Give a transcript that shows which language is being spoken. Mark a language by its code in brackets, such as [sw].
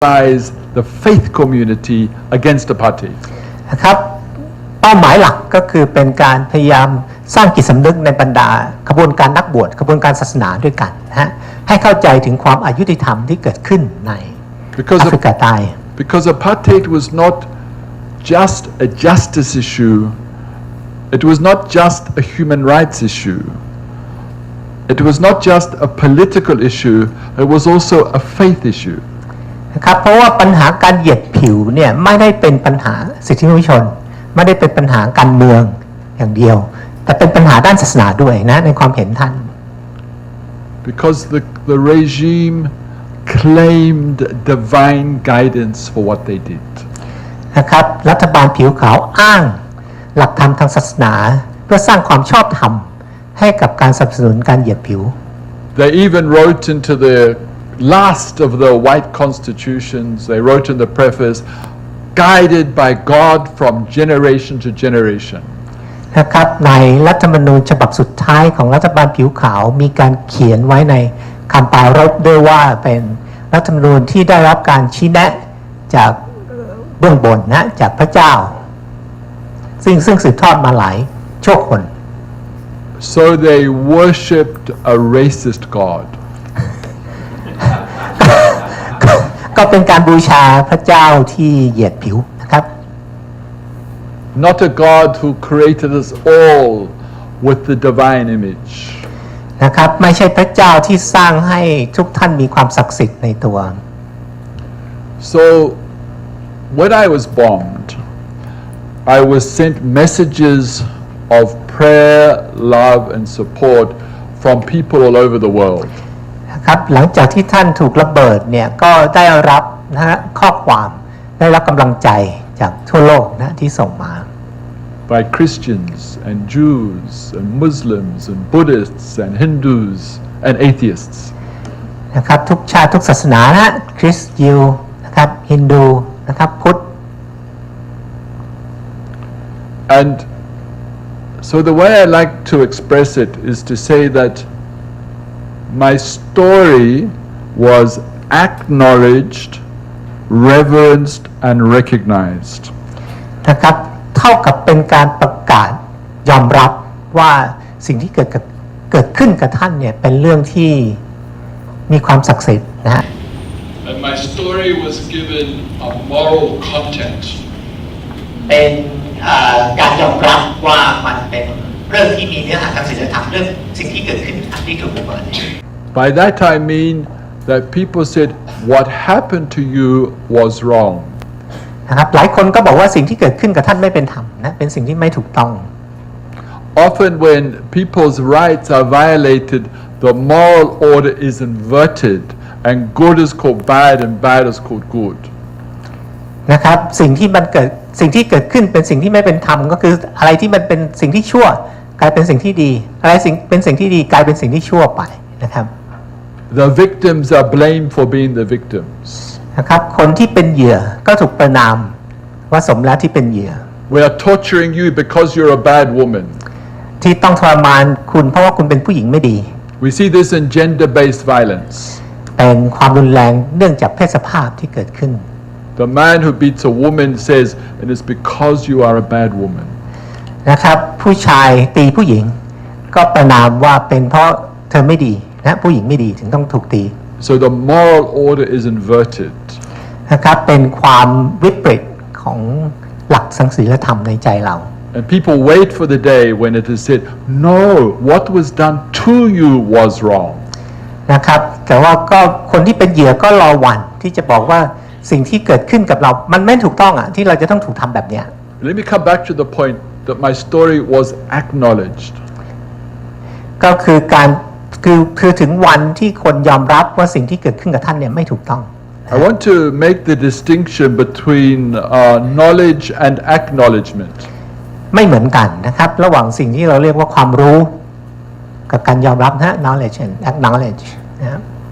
[en] mobilize the faith community against apartheid [th] นะครับเป้าหมายหลักก็คือเป็นการพยายามสร้างจิตสำนึกในบรรดาขบวนการนักบวชขบวนการศาสนาด้วยกันนะฮะให้เข้าใจถึงความอายุติธรรมที่เกิดขึ้นในแอฟริกาใต้ [en] Because apartheid was not just a justice issue, it was not just a human rights issue, it was not just a political issue, it was also a faith issue. [th] นะครับเพราะว่าปัญหาการเหยียดผิวเนี่ยไม่ได้เป็นปัญหาสิทธิมนุษยชนไม่ได้เป็นปัญหาการเมืองอย่างเดียวแต่เป็นปัญหาด้านศาสนาด้วยนะในความเห็นท่าน [en] Because the regime claimed divine guidance for what they did. [th] นะครับรัฐบาลผิวขาวอ้างหลักธรรมทางศาสนาเพื่อสร้างความชอบธรรมให้กับการสนับสนุนการเหยียดผิว [en] They even wrote into the last of the white constitutions, they wrote in the preface, guided by God from generation to generation. [th] นะครับในรัฐธรรมนูญฉบับสุดท้ายของรัฐบาลผิวขาวมีการเขียนไว้ในคำปรารภด้วยว่าเป็นรัฐธรรมนูญที่ได้รับการชี้แนะจากเบื้องบนนะจากพระเจ้าซึ่งสืบทอดมาหลายชั่วคน [en] So they worshipped a racist God. [th] ก็เป็นการบูชาพระเจ้าที่เหยียดผิวนะครับ [en] Not a God who created us all with the divine image. [th] นะครับไม่ใช่พระเจ้าที่สร้างให้ทุกท่านมีความศักดิ์สิทธิ์ในตัว [en] So when I was bombed, I was sent messages of prayer, love and support from people all over the world. [th] นะครับหลังจากที่ท่านถูกระเบิดเนี่ยก็ได้รับนะฮะข้อความได้รับกำลังใจจากทั่วโลกนะที่ส่งมา [en] By Christians and Jews and Muslims and Buddhists and Hindus and atheists. [th] นะครับทุกชาติทุกศาสนานะคริสต์ยิวนะครับฮินดูนะครับพุทธ [en] And so the way I like to express it is to say that my story was acknowledged, reverenced and recognized. [th] นะครับเท่ากับเป็นการประกาศยอมรับว่าสิ่งที่เกิดขึ้นกับท่านเนี่ยเป็นเรื่องที่มีความศักดิ์สิทธิ์นะฮะ [en] And my story was given a moral context. [th] เป็นการยอมรับว่ามันเป็นเรื่องที่มีเนื้อหาทางศีลธรรมเรื่องสิ่งที่เกิดขึ้นที่ถูกระเบิด [en] By that I mean that people said what happened to you was wrong. [th] นะครับหลายคนก็บอกว่าสิ่งที่เกิดขึ้นกับท่านไม่เป็นธรรมนะเป็นสิ่งที่ไม่ถูกต้อง [en] Often when people's rights are violated, the moral order is inverted and good is called bad and bad is called good. [th] นะครับสิ่งที่เกิดขึ้นเป็นสิ่งที่ไม่เป็นธรรมก็คืออะไรที่มันเป็นสิ่งที่ชั่วกลายเป็นสิ่งที่ดีอะไรเป็นสิ่งที่ดีกลายเป็นสิ่งที่ชั่วไปนะครับ [en] The victims are blamed for being the victims. [th] นะครับคนที่เป็นเหยื่อก็ถูกประณามว่าสมแล้วที่เป็นเหยื่อ [en] We are torturing you because you're a bad woman. [th] ที่ต้องทรมานคุณเพราะว่าคุณเป็นผู้หญิงไม่ดี [en] We see this in gender-based violence. [th] เป็นความรุนแรงเนื่องจากเพศสภาพที่เกิดขึ้น [en] The man who beats a woman says, "It is because you are a bad woman." [th] นะครับผู้ชายตีผู้หญิงก็ประณามว่าเป็นเพราะเธอไม่ดีนะผู้หญิงไม่ดีถึงต้องถูกตี [en] So the moral order is inverted. [th] นะครับเป็นความวิปริตของหลักทางศีลธรรมในใจเรา [en] And people wait for the day when it is said, "No, what was done to you was wrong." [th] นะครับแต่ว่าก็คนที่เป็นเหยื่อก็รอวันที่จะบอกว่าสิ่งที่เกิดขึ้นกับเรามันไม่ถูกต้องอ่ะที่เราจะต้องถูกทำแบบเนี้ย [en] Let me come back to the point that my story was acknowledged. [th] ก็คือการคือถึงวันที่คนยอมรับว่าสิ่งที่เกิดขึ้นกับท่านเนี่ยไม่ถูกต้อง [en] I want to make the distinction between knowledge and acknowledgement. [th] ไม่เหมือนกันนะครับระหว่างสิ่งที่เราเรียกว่าความรู้กับการยอมรับนะ [en] knowledge and acknowledge [th] นะครับ